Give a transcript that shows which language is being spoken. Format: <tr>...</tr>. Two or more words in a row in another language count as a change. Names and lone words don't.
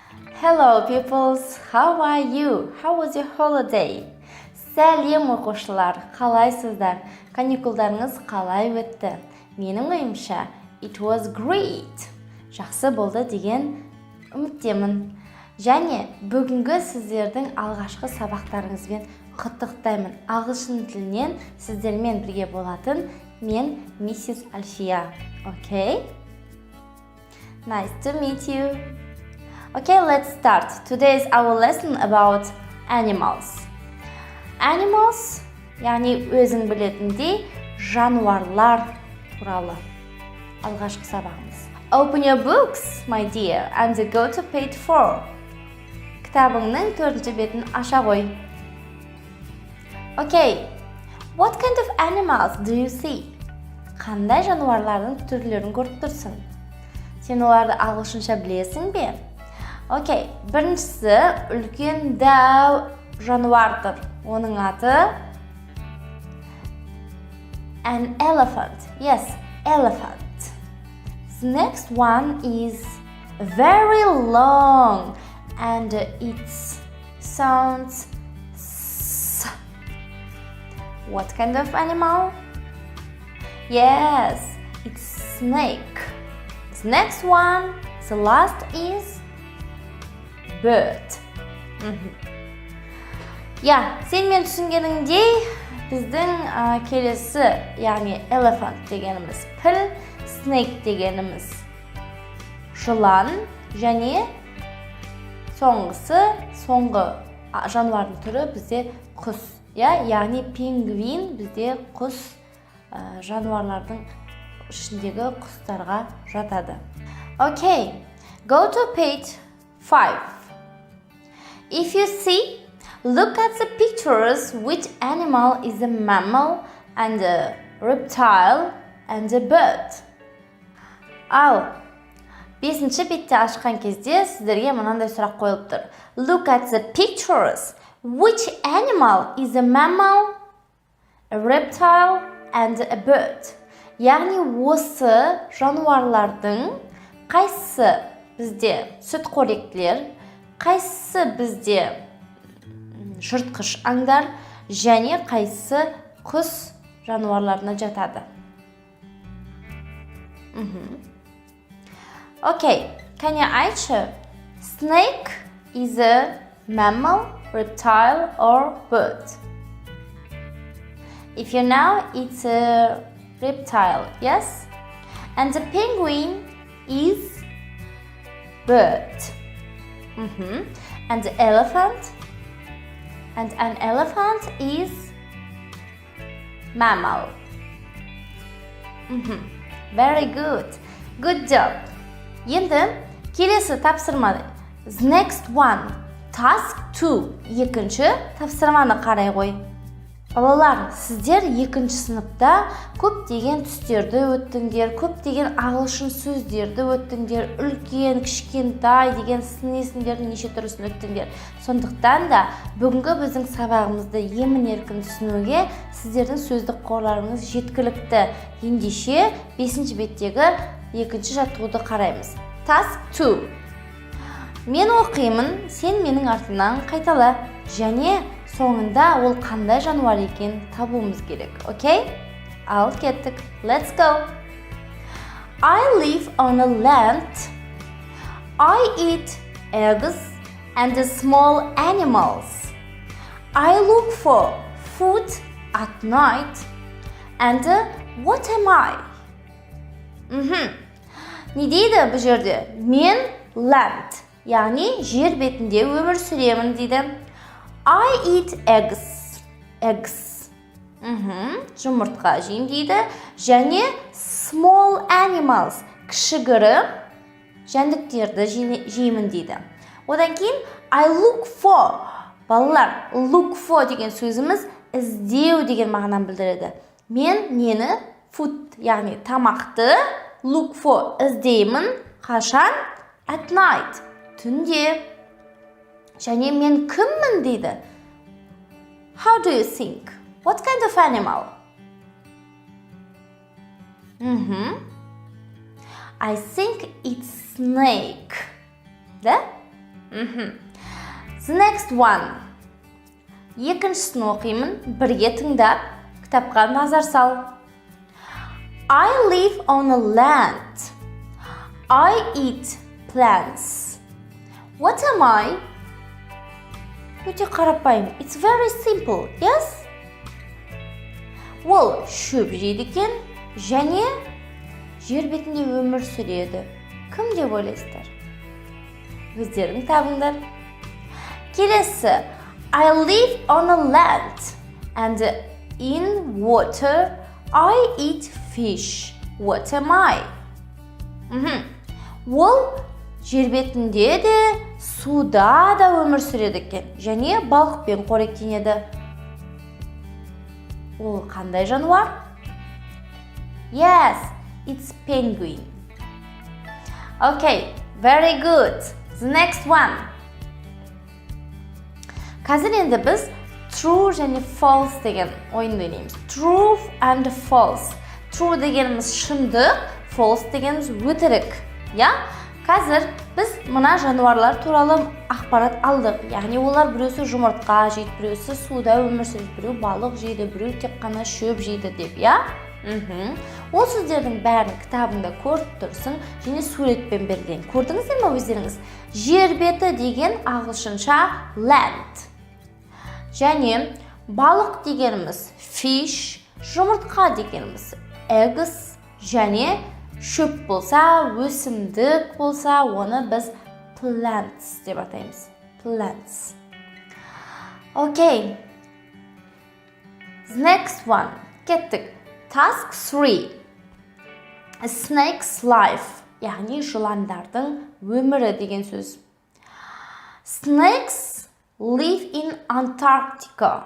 <en>Hello peoples, how are you? How was your holiday?</en> <kk>Сәлем оқушылар, қалайсыздар? Каникулдарыңыз қалай өтті? Менің ойымша,</kk> <en>it was great.</en> <kk>Жақсы болды деген үміттемін. Және бүгінгі сіздердің алғашқы сабақтарыңызбен құттықтаймын. Ағылшын тілінен сіздермен бірге болатын мен миссис Альфия.</kk> <en>Okay? Nice to meet you. Okay, let's start. Today is our lesson about animals. Animals,</en> <kk>яғни өзің білетіндей жануарлар туралы. Алғашқы сабағымыз.</kk> <en>Open your books, my dear, and go to page 4.</en> <kk>Кітабыңның 4-ші бетін аша қой.</kk> <en>Okay, what kind of animals do you see?</en> <kk>Қандай жануарлардың түрлерін көріп тұрсың? Сен оларды ағылшынша білесің бе? Окей, біріншісі үлкен дәу жануардыр. Оның аты</kk> <en>an elephant. Yes, elephant. The next one is very long and it sounds s. What kind of animal? Yes, it's snake. The next one, the last is bird.</en> <kk>Сен мен түсінгеніңдей, біздің келесі, яғни elephant дегеніміз піл, snake дегеніміз жылан, және соңғы жануардың түрі бізде құс. Яғни пингвин бізде құс, жануарлардың ішіндегі құстарға жатады.</kk> <en>Okay, go to page 5. If you see, look at the pictures. Which animal is a mammal and a reptile and a bird?</en> <kk>Ал 5-ші бетті ашқан кезде сіздерге мынандай сұрақ қойылып тұр.</kk> <en>Look at the pictures. Which animal is a mammal, a reptile and a bird?</en> <kk>Яғни осы жануарлардың қайсысы бізде сүтқоректілер, қайсысы бізде жыртқыш аңдар, және қайсысы құс жануарларына жатады. Okay, кәне айтшы,</kk> <en>snake is a mammal, reptile or bird? If you know, it's a reptile, yes? And the penguin is bird. And the elephant? And an elephant is mammal. Very good. Good job.</en> <kk>Енді келесі тапсырма.</kk> <en>The next one. Task 2.</en> <kk>Екінші тапсырманы қарай қой. Балалар, сіздер 2-ші сыныпта көптеген түстерді өттіңдер, көптеген ағылшын сөздерді өттіңдер, үлкен, кішкентай деген сын есімдердің неше түрісін өттіңдер. Сондықтан да бүгінгі біздің сабағымызды емін-еркін түсінуге сіздердің сөздік қорларыңыз жеткілікті. Ендеше 5-ші беттегі 2-ші жаттығуды қараймыз.</kk> <en>Task 2.</en> <kk>Мен оқимын, сен менің артымнан қайтала, және соңында ол қандай жануар екен табуымыз керек. Okay? Ал кеттік.</kk> <en>Let's go. I live on a land. I eat eggs and small animals. I look for food at night. And what am I?</en> <kk>Не дейді бұл жерде? Мен land, яғни жер бетінде өмір сүремін дейді. I eat eggs. Жұмыртқа жеймін дейді. Және</kk> <en>small animals,</en> <kk>кішігірім жәндіктерді жеймін дейді. Одан кейін</kk> <en>I look for.</en> <kk>Балалар,</kk> <en>look for</en> <kk>деген сөзіміз іздеу деген мағынаны білдіреді. Мен нені? Food, яғни тамақты</kk> <en>look for</en> <kk>іздеймін. Қашан?</kk> <en>At night,</en> <kk>түнде. Және мен кіммін дейді.</kk> <en>How do you think? What kind of animal? I think it's snake. Да? The next one.</en> <kk>Екіншісін оқимын, бірге тыңдап, кітапқа назар сал.</kk> <en>I live on a land. I eat plants. What am I?</en> <kk>Өте қарапайым.</kk> <en>It's very simple, yes?</en> <kk>Ол шөп жейді екен, және жер бетінде өмір сүреді. Кім деп ойлайсыздар? Өздерің табыңдар. Келесі.</kk> <en>I live on a land and in water I eat fish. What am I?</en> <kk>Ол жер бетінде де, суда да өмір сүреді екен, және балықпен қоректенеді. Ол қандай жануар?</kk> <en>Yes, it's penguin. Okay, very good. The next one.</en> <kk>Қазір енді біз true және false деген ойынды ойнаймыз.</kk> <en>True and false.</en> <kk>True дегеніміз шындық, false дегеніміз өтірік. Қазір біз мына жануарлар туралы ақпарат алдық. Яғни олар біреусі жұмыртқа жейді, біреусі суда өмір сүреді, біреу балық жейді, біреу тек қана шөп жейді деп, Ол сөздердің бәрін кітабында көріп тұрсың, және суретпен берілген. Көрдіңіздер ме өздеріңіз? Жер беті деген ағылшынша land. Және балық дегеніміз fish, жұмыртқа дегеніміз eggs, және шөп болса, өсімдік болса, оны біз plants деп атаймыз.</kk> <en>Plants. Okay. The next one. Кеттік. Task 3. A snake's life.</en> <kk>Яғни жыландардың өмірі деген сөз.</kk> <en>Snakes live in Antarctica.</en>